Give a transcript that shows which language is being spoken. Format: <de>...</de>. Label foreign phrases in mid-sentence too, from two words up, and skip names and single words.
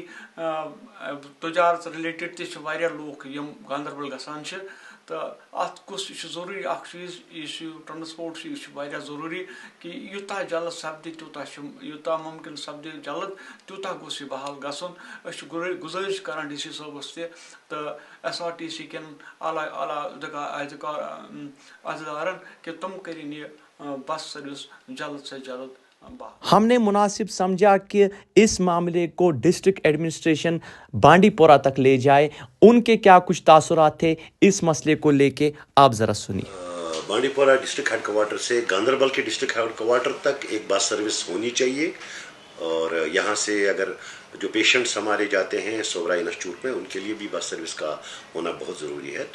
<ks>تجارت رِلیٹِڈ تہِ چھِ واریاہ لوٗکھ یِم گاندربل گژھان چھِ تہٕ اَتھ کُس یہِ چھُ ضروٗری اکھ چیٖز یُس یہِ ٹرانسپوٹ چھُ یہِ چھُ واریاہ ضروٗری کہِ یوٗتاہ جلد سپدِ تیوٗتاہ چھُ یوٗتاہ مُمکِن سپدِ جلد تیوٗتاہ گوٚژھ یہِ بحال گژھُن أسۍ چھِ گُزٲرِش کران ڈی سی صٲبس تہِ تہٕ SRTC کٮ۪ن اعلیٰ عہدٕدارن کہِ تِم کٔرِنۍ یہِ بس سٔروِس جلد سے جلد.</ks> <ur>ہم نے مناسب سمجھا کہ اس معاملے کو</ur> <en>district administration</en> <ur>بانڈی پورہ تک لے جائے. ان کے کیا کچھ تاثرات تھے اس مسئلے کو لے کے آپ ذرا سنیے. بانڈی پورہ</ur> <en>district headquarter</en> <ur>سے گاندربل کے</ur> <en>district headquarter</en> <ur>تک ایک</ur> <en>bus service</en> <ur>ہونی چاہیے اور یہاں سے اگر جو پیشنٹس ہمارے جاتے ہیں سورا انسٹیٹیوٹ میں ان کے لیے بھی</ur> <en>bus service</en> <ur>کا ہونا بہت ضروری ہے.</ur>